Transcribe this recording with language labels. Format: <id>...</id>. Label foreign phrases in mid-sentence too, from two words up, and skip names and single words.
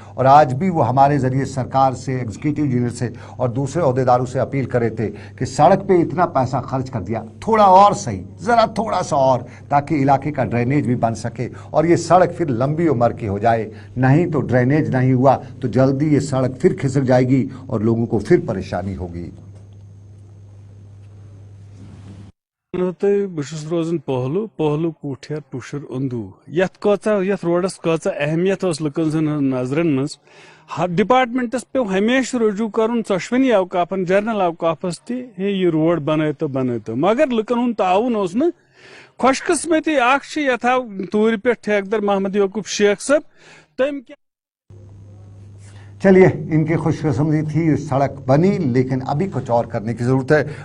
<hi>और आज भी वो हमारे ज़रिए सरकार से, एग्जीक्यूटिव इंजीनियर से और दूसरे अहदेदारों से अपील कर रहे थे कि सड़क पे इतना पैसा खर्च कर दिया, थोड़ा और सही, ज़रा थोड़ा सा और, ताकि इलाके का ड्रेनेज भी बन सके और ये सड़क फिर लंबी उम्र की हो जाए। नहीं तो ड्रेनेज नहीं हुआ तो जल्दी ये सड़क फिर खिसक जाएगी और लोगों को फिर परेशानी होगी।</hi> <ks>बस रोजान पहलू कूठर पुशर अंदू यथ रोडस कचा अहमियत लुकन नजरन मज डिपार्टमेंटस पे हमेशा रुजू कर 12 अवकाफन जर्नल अवकाफस ते ये रोड बन तो मगर लुकन हूं ताउन खुशकिस्मती यथा तूर पे ठेकेदार मोहम्मद यकूब शेख साहब तम।</ks> <hi>चलिए, इनकी खुशकिस्मती थी, सड़क बनी, लेकिन अभी कुछ और करने की ज़रूरत है।</hi>